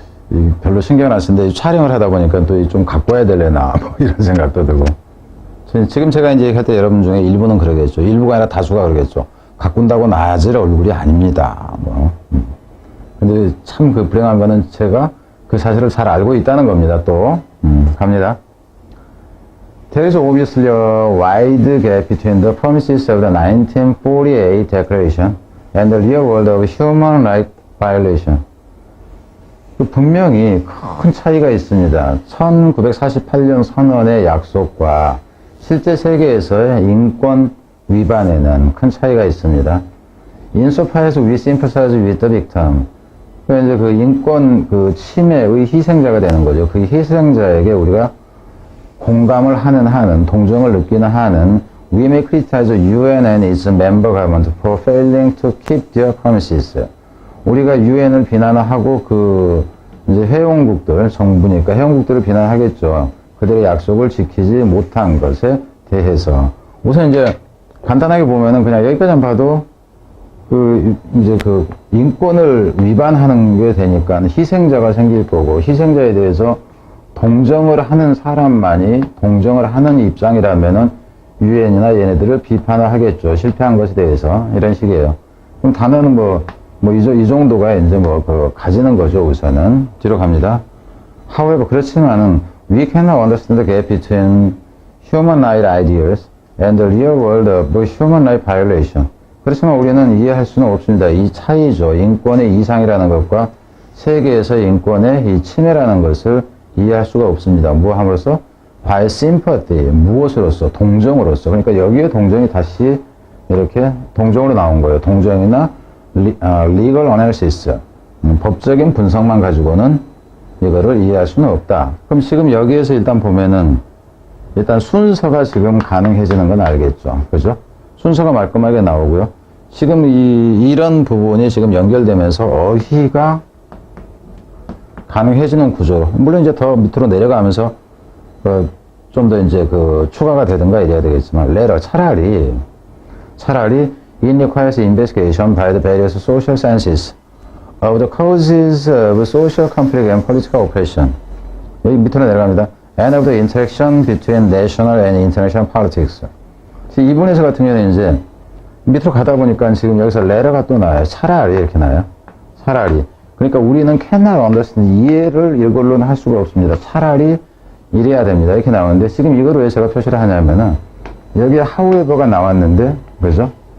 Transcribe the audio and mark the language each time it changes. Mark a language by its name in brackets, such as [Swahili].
[Korean] 이 별로 신경 안 쓰는데 촬영을 하다 보니까 또 좀 갖고 와야 되려나, 뭐 이런 생각도 들고. 지금 제가 이제 할 때 여러분 중에 일부는 그러겠죠. 일부가 아니라 다수가 그러겠죠. 가꾼다고 나아질 얼굴이 아닙니다. 뭐. 근데 참 그 불행한 거는 제가 그 사실을 잘 알고 있다는 겁니다. 또. 갑니다. [English] There is obviously a wide gap between the promises of the 1948 Declaration and the real world of human rights violation. [Korean] 분명히 큰 차이가 있습니다. 1948년 선언의 약속과 실제 세계에서의 인권 위반에는 큰 차이가 있습니다. [English] Insofar as we sympathize with the victim. [Korean] 이제 그 인권 그 침해의 희생자가 되는 거죠. 그 희생자에게 우리가 공감을 하는 한은, 동정을 느끼는 한은, [English] we may criticize UN and its member government for failing to keep their promises. [Korean] 우리가 UN을 비난하고 그 이제 회원국들, 정부니까 회원국들을 비난하겠죠. 그들의 약속을 지키지 못한 것에 대해서. 우선 이제 간단하게 보면은 그냥 여기까지만 봐도 이제 그 인권을 위반하는 게 되니까 희생자가 생길 거고, 희생자에 대해서 동정을 하는 사람만이 동정을 하는 입장이라면은 유엔이나 얘네들을 비판을 하겠죠. 실패한 것에 대해서. 이런 식이에요. 그럼 단어는 이 정도가 이제 가지는 거죠, 우선은. 뒤로 갑니다. [English] However, [Korean] 그렇지만은, [English] we cannot understand the gap between human right ideals and the real world of human right violation. [Korean] 그렇지만 우리는 이해할 수는 없습니다. 이 차이죠. 인권의 이상이라는 것과 세계에서 인권의 이 침해라는 것을 이해할 수가 없습니다. 무함으로써? [English] by sympathy. [Korean] 무엇으로써? 동정으로써. 그러니까 여기에 동정이 다시 이렇게 동정으로 나온 거예요. [English] 동정이나 legal analysis. [Korean] 법적인 분석만 가지고는 이거를 이해할 수는 없다. 그럼 지금 여기에서 일단 보면은 일단 순서가 지금 가능해지는 건 알겠죠. 그죠? 순서가 말끔하게 나오고요. 지금 이런 부분이 지금 연결되면서 어휘가 가능해지는 구조로. 물론 이제 더 밑으로 내려가면서 좀 더 이제 추가가 되든가 이래야 되겠지만, [English] letter, 차라리 it requires investigation by the various social sciences of the causes of social conflict and political oppression. [Korean] 여기 밑으로 내려갑니다. [English] And of the interaction between national and international politics. [Korean] 이 부분에서 같은 경우는 이제 밑으로 가다 보니까 지금 여기서 letter가 또 나와요. 차라리 이렇게 나와요. 차라리. 그러니까 우리는 [English] cannot understand, [Korean] 이해를 이걸로는 할 수가 없습니다. 차라리 이래야 됩니다. 이렇게 나오는데, 지금 이걸 왜 제가 표시를 하냐면은 여기에 however가 나왔는데, 그죠?